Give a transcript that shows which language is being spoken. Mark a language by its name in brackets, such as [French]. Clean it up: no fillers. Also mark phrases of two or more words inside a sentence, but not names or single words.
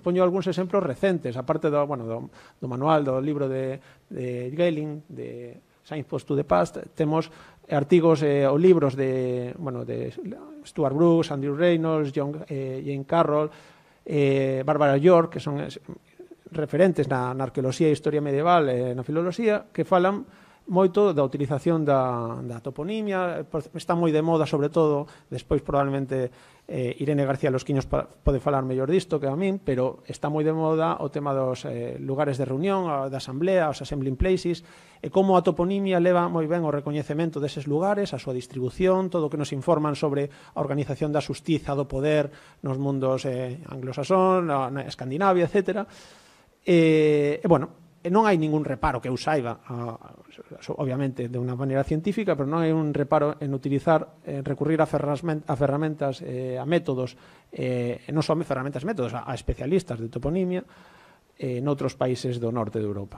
[Galician] Poño algúns exemplos recentes, aparte do manual, do libro de Gehling, de Signpost to the Past, temos artigos ou libros de Stuart Brooks, Andrew Reynolds, Jane Carroll, Barbara York, que son referentes na arqueoloxía e historia medieval e na filoloxía, que falan moito da utilización da toponimia. Está moi de moda, sobre todo, despois probablemente Irene García Losquiños pode falar mellor disto que a min, pero está moi de moda o tema dos lugares de reunión, da asamblea, os [English] assembling places, [Galician] e como a toponimia leva moi ben o recoñecemento deses lugares, a súa distribución, todo o que nos informan sobre a organización da xustiza, do poder nos mundos anglosasón, na Escandinavia, etc. Non hai ningún reparo que eu saiba, obviamente de unha maneira científica, pero non hai un reparo en utilizar, recurrir a ferramentas, a métodos, non só a ferramentas, métodos, a especialistas de toponimia noutros países do norte de Europa.